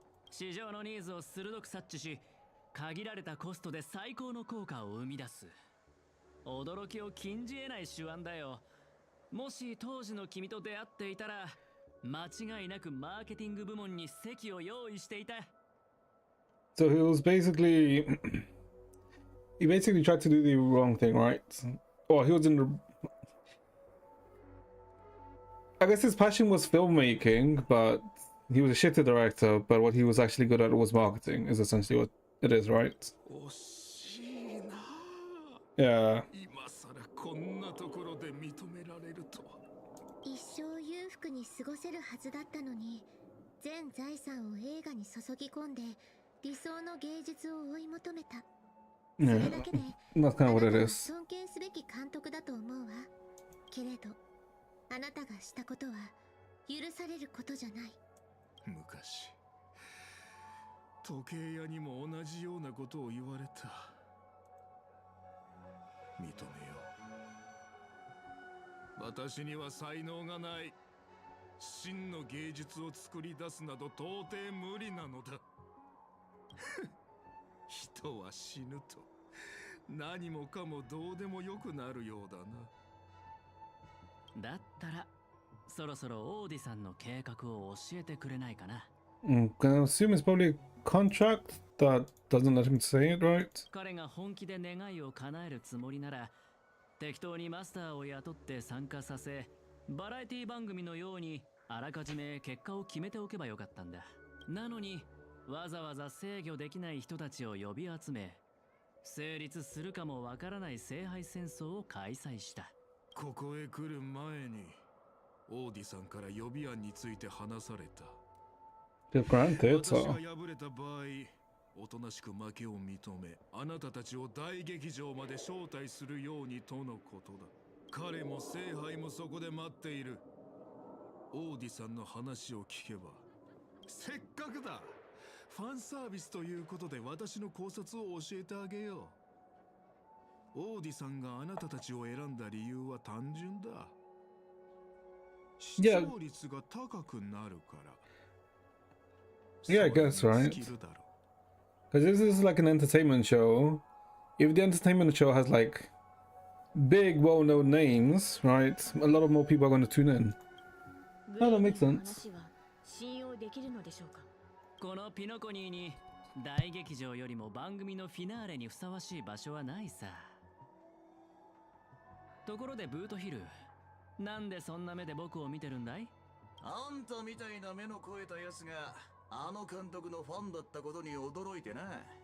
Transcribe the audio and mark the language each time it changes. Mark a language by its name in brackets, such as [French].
[Japanese] 市場のニーズを鋭く察知し、限られたコストで最高の効果を生み出す。驚きを禁じ得ない手腕だよ。もし当時の君と出会っていたら、間違いなくマーケティング部門に席を用意していた。 [English] So he was basically he basically tried to do the wrong thing, right? Or he was in the I guess his passion was filmmaking, but he was a shitty director, but what he was actually good at was marketing, is essentially what it is, right? [Japanese] 惜しいな。 [English] Yeah. [Japanese] 今さらこんなところで認められるとは。一生裕福に過ごせるはずだったのに、全財産を映画に注ぎ込んで理想の芸術を追い求めた。そ [English] Yeah. [Japanese] れだけで [English] That's kind of what [Japanese] あ [English] it [Japanese] なたは [English] is. [Japanese] 尊敬すべき監督だと思うわ。けれどあなたがしたことは許されることじゃない。昔時計屋にも同じようなことを言われた。認めよう。私には才能がない。真の芸術を作り出すなど到底無理なのだ。人は死ぬと何もかもどうでもよくなるようだな。だったらそろそろオーディさんの計画を教えてくれないかな。 [English] I assume it's probably a contract that doesn't let him say it, right? [Japanese] 彼が本気で願いを叶えるつもりなら、適当にマスターを雇って参加させ、バラエティ番組のようにあらかじめ結果を決めておけばよかったんだ。なのにわざわざ制御できない人たちを呼び集め、成立するかもわからない聖杯戦争を開催した。ここへ来る前にオーディさんから予備案について話された。 [English] Just granted, [Japanese] 私が [English] so. [Japanese] 敗れた場合、おとなしく負けを認め、あなたたちを大劇場まで招待するようにとのことだ。彼も聖杯もそこで待っている。オーディさんの話を聞けば、せっかくだ。ファンサービスということで私の考察を教えてあげよう。オーディさんがあなたたちを選んだ理由は単純だ。視聴率が高くなるから。 [English] Yeah, I guess, right? Because this is like an entertainment show. If the entertainment show has like big, well-known names, right? A lot of more people are going to tune in. Oh, that makes sense. [Japanese] 信用できるのでしょうか。このピノコニーに大劇場よりも番組のフィナーレにふさわしい場所はないさ。ところでブートヒル、なんでそんな目で僕を見てるんだい？あんたみたいな目の肥えたやつがあの監督のファンだったことに驚いてな。